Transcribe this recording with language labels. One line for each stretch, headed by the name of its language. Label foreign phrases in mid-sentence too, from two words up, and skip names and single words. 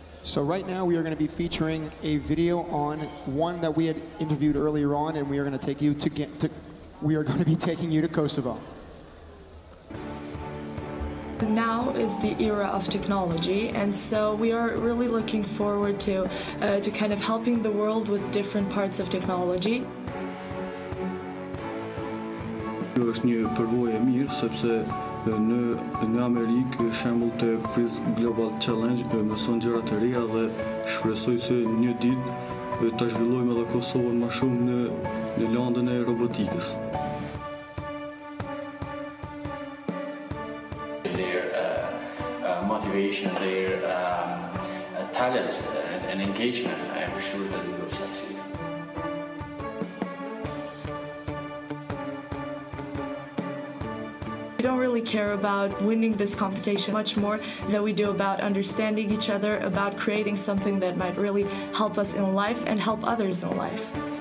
English: So right now we are going to be featuring a video on one that we had interviewed earlier on, and we are going to take you we are going to be taking you to Kosovo. Now is the era of technology, and so we are really looking forward to kind of helping the world with different parts of technology.
Albanian: Është një përvojë e mirë sepse në Amerikë shembull të First Global Challenge mëson gjëra të reja dhe shpresoj se një ditë ta zhvillojmë edhe Kosovën më shumë në landën e robotikës.
English: Motivation, their talents and engagement, I am sure that we will succeed. We don't really care about winning this competition much more than we do about understanding each other, about creating something that might really help us in life and help others in life.